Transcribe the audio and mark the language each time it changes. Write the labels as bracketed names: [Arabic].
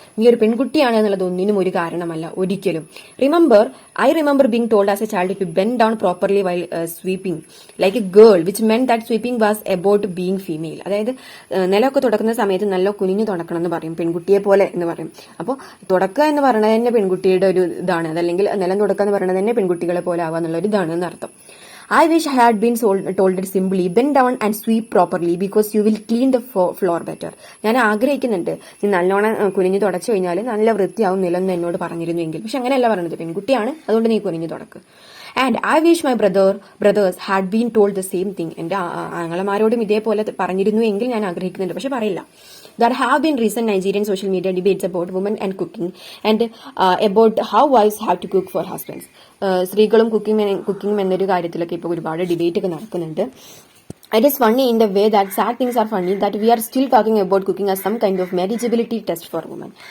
[Malayalam] നീ ഒരു പെൺകുട്ടിയാണ് എന്നുള്ളത് ഒന്നിനും ഒരു കാരണമല്ല ഒരിക്കലും. [English] I remember being told as a child to bend down properly while sweeping like a girl which meant that sweeping was about being female. [Malayalam] അതായത് നിലമൊക്കെ തുടക്കുന്ന സമയത്ത് നല്ല കുനിഞ്ഞു തുടക്കണം എന്ന് പറയും, പെൺകുട്ടിയെ പോലെ എന്ന് പറയും. അപ്പോൾ തുടക്കുക എന്ന് പറയുന്നത് തന്നെ പെൺകുട്ടിയുടെ ഒരു ഇതാണ്, അതല്ലെങ്കിൽ നിലം തുടക്കുക എന്ന് പറയുന്നത് തന്നെ പെൺകുട്ടികളെ പോലെ ആവുക എന്നുള്ള ഒരു ഇതാണ് എന്നർത്ഥം. [English] I wish I had been told it simply, bend down and sweep properly because you will clean the floor better. [Malayalam] ഞാൻ ആഗ്രഹിക്കുന്നുണ്ട് നീ നല്ലോണം കുനിഞ്ഞു തുടച്ചു കഴിഞ്ഞാൽ നല്ല വൃത്തിയാവും നിലം എന്നോട് പറഞ്ഞിരുന്നുവെങ്കിൽ. പക്ഷെ അങ്ങനെയല്ല പറഞ്ഞത്, പെൺകുട്ടിയാണ് അതുകൊണ്ട് നീ കുനിഞ്ഞു തുടക്ക്. [English] And I wish my brothers had been told the same thing. [Malayalam] എന്റെ ആങ്ങളമാരോടും ഇതേപോലെ പറഞ്ഞിരുന്നു എങ്കിൽ ഞാൻ ആഗ്രഹിക്കുന്നുണ്ട്, പക്ഷെ പറയില്ല. [English] There have been recent Nigerian social media debates about women and cooking and about how wives have to cook for husbands. [Malayalam] സ്ത്രീകളും cooking എന്നൊരു കാര്യത്തിലൊക്കെ ഇപ്പോൾ ഒരുപാട് ഡിബേറ്റ് ഒക്കെ നടക്കുന്നുണ്ട്. [English] It is funny in the way that sad things are funny that we are still talking about cooking as some kind of marriageability test for women.